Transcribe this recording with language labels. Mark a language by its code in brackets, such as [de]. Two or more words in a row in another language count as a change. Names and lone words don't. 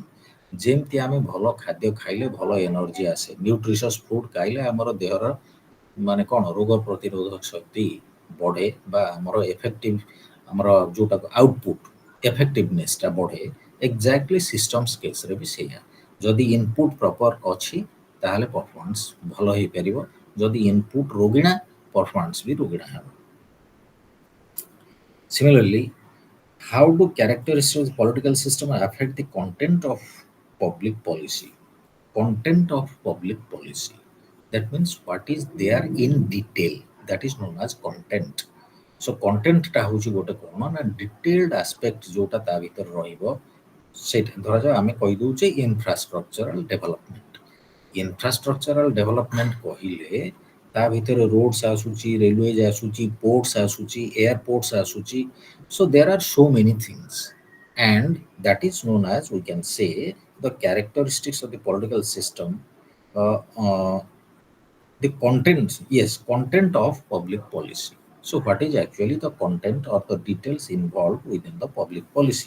[or] ଯେମିତି ଆମେ ଭଲ ଖାଦ୍ୟ ଖାଇଲେ ଭଲ ଏନର୍ଜି ଆସେ, [en] nutritious food [or] ଖାଇଲେ ଆମର ଦେହର ମାନେ କ'ଣ ରୋଗ ପ୍ରତିରୋଧକ ଶକ୍ତି ବଢ଼େ ବା ଆମର ଏଫେକ୍ଟିଭ୍ ଆମର ଯେଉଁଟାକୁ ଆଉଟପୁଟ୍ ଏଫେକ୍ଟିଭନେସ୍ଟା ବଢ଼େ। [en] exactly systems [or] କେସ୍ରେ ବି ସେଇଆ। ଯଦି [en] input proper [or] ଅଛି ତାହେଲେ ପରଫର୍ମାନ୍ସ ଭଲ ହେଇପାରିବ, ଯଦି ଇନପୁଟ୍ ରୋଗିଣା ପରଫର୍ମାନ୍ସ ବି ରୋଗିଣା ହେବ। [en] Similarly, how do characteristics of the political system affect the content of public policy? Content of public policy. That means what is there in detail. That is known as content. [or] So contentଟା ହେଉଛି ଗୋଟେ କ'ଣ ନା [en] detailed aspect [or] ଯେଉଁଟା ତା ଭିତରେ ରହିବ। ସେଇଟା ଧରାଯାଉ ଆମେ କହିଦେଉଛେ [en] infrastructural development. infrastructural development [or] କହିଲେ ତା ଭିତରେ ରୋଡ୍ସ ଆସୁଛି, ରେଲୱେଜ୍ ଆସୁଛି, ପୋର୍ଟସ୍ ଆସୁଛି, ଏୟାରପୋର୍ଟସ୍ ଆସୁଛି। [en] So there are so many things, and that is known as, we can say, the characteristics of the political system, uh, uh, the content, yes, content of public policy. So what is actually the content or the details involved within the public policy?